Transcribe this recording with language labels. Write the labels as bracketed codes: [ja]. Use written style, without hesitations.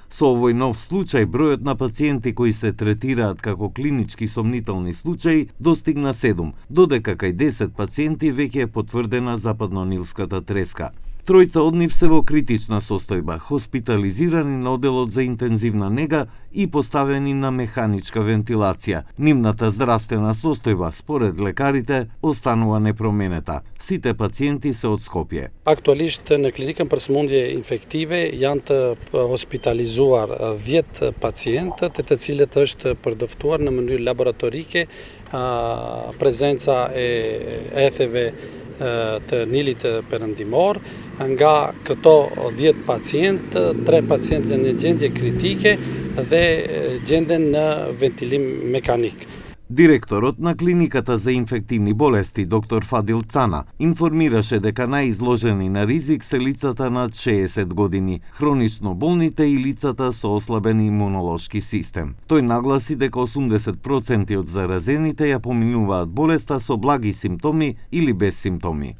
[mk] Со овој нов случај, бројот на пациенти кои се третираат како клинички сомнителни случаи достигна 7, додека кај 10 пациенти веќе е потврдена западно-нилската треска. Тројца од нив се во критична состојба, хоспитализирани на оделот за интензивна нега и поставени на механичка вентилација. Нивната здравствена состојба, според лекарите, останува непроменета. Сите пациенти се од Скопје. [sq] Aktualisht në klinikën për sëmundje infektive janë të hospitalizuar 10 pacientë, të cilët është përdoftuar në mënyrë laboratorike prezenca e etheve të Nilit Perëndimor. Nga këto 10 pacientë, 3 pacientë janë në gjendje kritike dhe gjenden në ventilim mekanik. [mk] Директорот на клиниката за инфективни болести, доктор Фадил Цана, информираше дека најизложени на ризик се лицата над 60 години, хронично болните и лицата со ослабен имунолошки систем. Тој нагласи дека 80% од заразените ја поминуваат болеста со благи симптоми или без симптоми.